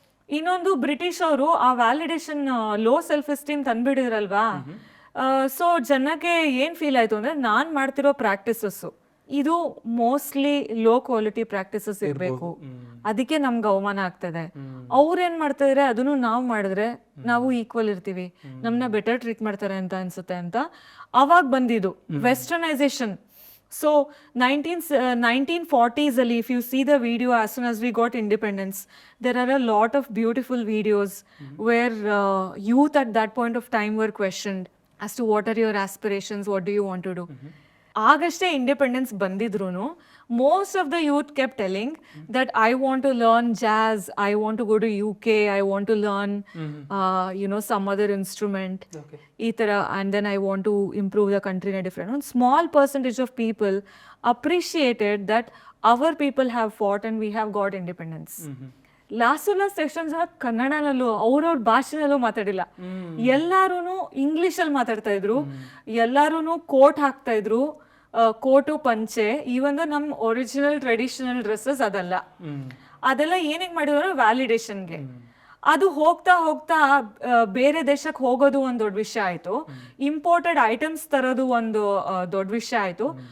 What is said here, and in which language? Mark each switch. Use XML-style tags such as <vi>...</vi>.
<kn>ಇನ್ನೊಂದು, ಬ್ರಿಟಿಷ್ ಅವರು ಆ validation low self esteem ತಂದ್ಬಿಟ್ಟಿದ್ರಲ್ವಾ, so ಜನಕ್ಕೆ ಏನ್ ಫೀಲ್ ಆಯ್ತು ಅಂದ್ರೆ, ನಾನ್ ಮಾಡ್ತಿರೋ ಪ್ರಾಕ್ಟೀಸಸ್ ಇದು ಮೋಸ್ಟ್ಲಿ ಲೋ ಕ್ವಾಲಿಟಿ ಪ್ರಾಕ್ಟೀಸಸ್ ಇರಬೇಕು, ಅದಕ್ಕೆ ನಮ್ಗೆ ಅವಮಾನ ಆಗ್ತದೆ. ಅವ್ರೇನ್ ಮಾಡ್ತಾ ಇದಾರೆ, ಅದನ್ನು ನಾವು ಮಾಡಿದ್ರೆ ನಾವು ಈಕ್ವಲ್ ಇರ್ತೀವಿ, ನಮ್ನ ಬೆಟರ್ ಟ್ರೀಟ್ ಮಾಡ್ತಾರೆ ಅಂತ ಅನ್ಸುತ್ತೆ ಅಂತ ಅವಾಗ ಬಂದಿದ್ದು ವೆಸ್ಟರ್ನೈಸೇಷನ್.</kn> <en>So 1940s</en> <kn>ಅಲ್ಲಿ,</kn> <en>if you see the video as soon as we got independence, there are a lot of beautiful videos where youth at that point of time were questioned as to what are your aspirations, what do you want to do.</en> <kn>ಆಗಷ್ಟೇ independence ಬಂದಿದ್ರು</kn> <en>most of the youth kept telling that I want to learn jazz, I want to go to UK, I want to learn some other instrument,</en> <kn>ಈ ತರ,</kn> <en>and then I want to improve the country in a different one. Small percentage of people appreciated that our people have fought and we have got independence.</en> <kn>Last sections ಕನ್ನಡನಲ್ಲೂ ಅವ್ರವ್ರ ಭಾಷೆನಲ್ಲೂ ಮಾತಾಡಿಲ್ಲ, ಎಲ್ಲಾರು English ಅಲ್ಲಿ ಮಾತಾಡ್ತಾ ಇದ್ರು, ಎಲ್ಲಾರು coat ಹಾಕ್ತಾ ಇದ್ರು, coat ಪಂಚೆ ಈ ಒಂದು ನಮ್ ಒರಿಜಿನಲ್ ಟ್ರೆಡಿಷನಲ್ ಡ್ರೆಸ್ಸಸ್ ಅದಲ್ಲ. ಅದೆಲ್ಲ ಏನಿಗೆ ಮಾಡಿದ್ರು ವ್ಯಾಲಿಡೇಷನ್ಗೆ. ಅದು ಹೋಗ್ತಾ ಹೋಗ್ತಾ ಬೇರೆ ದೇಶಕ್ಕೆ ಹೋಗೋದು ಒಂದು ದೊಡ್ಡ ವಿಷಯ ಆಯ್ತು, ಇಂಪೋರ್ಟೆಡ್ ಐಟಮ್ಸ್ ತರೋದು ಒಂದು ದೊಡ್ಡ ವಿಷಯ ಆಯ್ತು.</kn>